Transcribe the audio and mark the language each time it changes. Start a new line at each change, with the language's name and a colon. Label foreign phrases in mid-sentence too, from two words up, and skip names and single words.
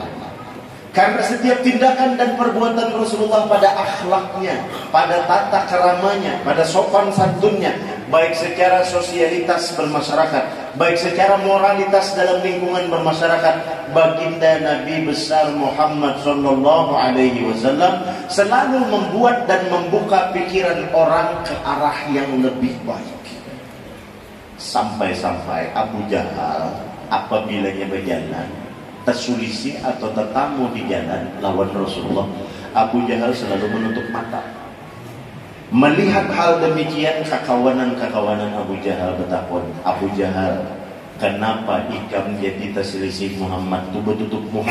Indonesian: Karena setiap tindakan dan perbuatan Rasulullah pada akhlaknya, pada tata keramanya, pada sopan santunnya, baik secara sosialitas bermasyarakat, baik secara moralitas dalam lingkungan bermasyarakat, baginda Nabi besar Muhammad
Arabic: صلى الله عليه وسلم
Indonesian: selalu membuat dan membuka pikiran orang ke arah yang lebih baik. Sampai-sampai Abu Jahal apabila dia berjalan terselisih atau tertamu di jalan lawan Rasulullah, Abu Jahal selalu menutup mata. Melihat hal demikian, kekawanan-kekawanan Abu Jahal bertakun, Abu Jahal, kenapa ikam jadi terselisih Muhammad tu bertutup muka?